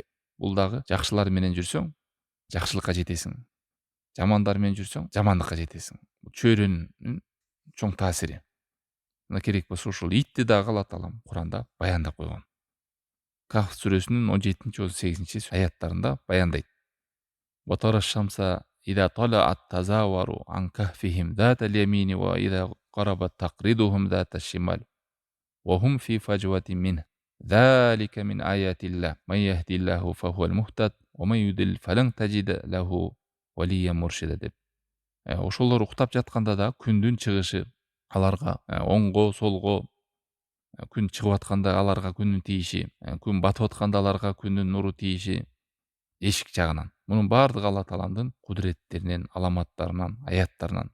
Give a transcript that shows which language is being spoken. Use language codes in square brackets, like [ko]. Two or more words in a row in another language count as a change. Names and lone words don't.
[ky] Бул дагы жакшылар менен жүрсөң, жакшылыкка жетесиң. Жамандар менен жүрсөң, жамандыкка жетесиң. Бул чөйрөнүн чоң таасири. Мына керек болсо ушул итти дагы Алла таалам Куранда баяндап койгон. Кахф сүрөсүнүн 17-18 аяттарында баяндайт. [ar] وترى الشمس إذا طلعت تزاور عن كهفهم ذات اليمين وإذا غربت تقرضهم ذات الشمال وهم في فجوة منه ذلك من آيات الله من يهدي الله فهو المهتد ومن يضل فلن تجد له وليا مرشدا деп. [ky] Ошолор уктап жатканда да күндүн чыгышы аларга оңго, солго, күн чыгып атканда аларга күндүн тийиши, күн батып атканда аларга күндүн нуру тийиши эшик жагынан. Мунун баардыгы Алла тааламдын кудуреттеринен, аламаттарынан, аяттарынан.